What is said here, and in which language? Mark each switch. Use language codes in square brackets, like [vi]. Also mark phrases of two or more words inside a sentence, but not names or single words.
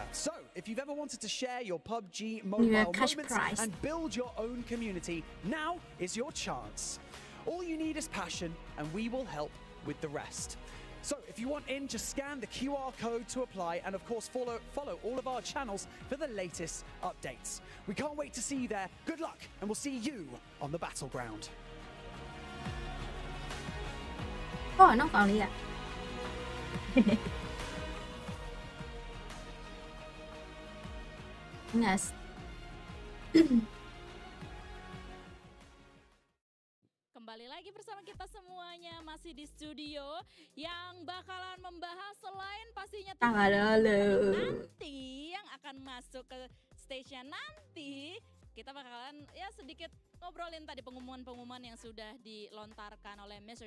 [en] So, if you've ever wanted to share your PUBG Mobile moments and build your own community, now is your chance. All you need is passion, and we will help with the rest. So if you want in, just scan the QR code to apply, and of course follow all of our channels for the latest updates. We can't wait to see you there. Good luck, and we'll see you on the battleground. [vi] Oh, nó còn đi ạ. [en] Yes. [id] Kembali lagi bersama kita semuanya masih di studio yang bakalan membahas selain pastinya nanti yang akan masuk ke stage-nya nanti, kita bakalan ya sedikit ngobrolin tadi pengumuman-pengumuman yang sudah dilontarkan oleh Mr.